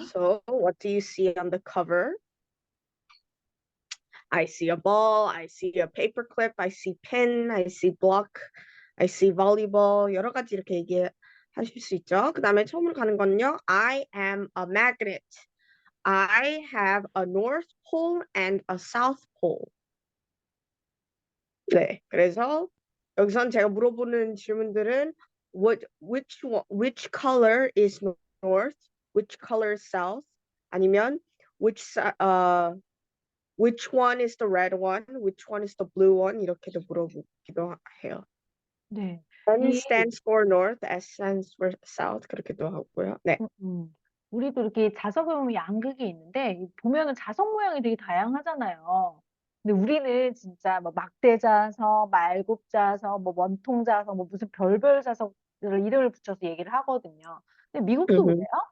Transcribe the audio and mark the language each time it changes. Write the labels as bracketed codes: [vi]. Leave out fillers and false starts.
[en] So, what do you see on the cover? I see a ball, I see a paper clip, I see pen, I see block, I see volleyball. [ko] 여러 가지 이렇게 얘기하실 수 있죠. 그 다음에 처음으로 가는 건요. [en] I am a magnet. I have a north pole and a south pole. [ko] 네, 그래서 여기선 제가 물어보는 질문들은 [en] which color is north, which color is south, [ko] 아니면 [en] which one is the red one, which one is the blue one [ko] 이렇게도 물어보기도 해요. 네. N 이 [en] stands for north, S stands for south [ko] 그렇게도 하고요. 네. 우리도 이렇게 자석에 보면 양극이 있는데 보면은 자석 모양이 되게 다양하잖아요. 근데 우리는 진짜 뭐 막대 말굽 뭐 원통 뭐 무슨 별별 자석들을 이름을 붙여서 얘기를 하거든요. 근데 미국도 음. 그래요?